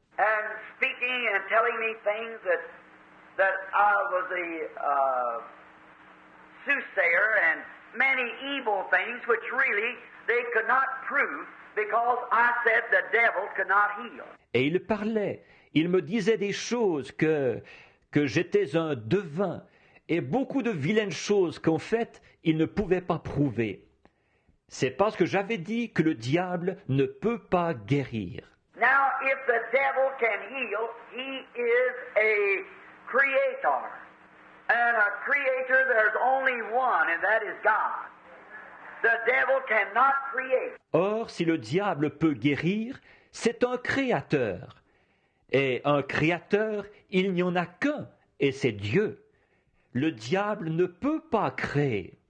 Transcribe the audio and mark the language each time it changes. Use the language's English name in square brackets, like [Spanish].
[English] And speaking and telling me things that I was a soothsayer and many evil things which really they could not prove because I said the devil could not heal. [French] et il parlait, il me disait des choses que j'étais un devin, et beaucoup de vilaines choses qu'en fait, il ne pouvait pas prouver. C'est parce que j'avais dit que le diable ne peut pas guérir. [English] Now, if the devil can heal, he is a creator. And a creator, there's only one, and that is God. The devil cannot create. [French] Or, si le diable peut guérir, c'est un créateur. Et un créateur, il n'y en a qu'un, et c'est Dieu. Le diable ne peut pas créer.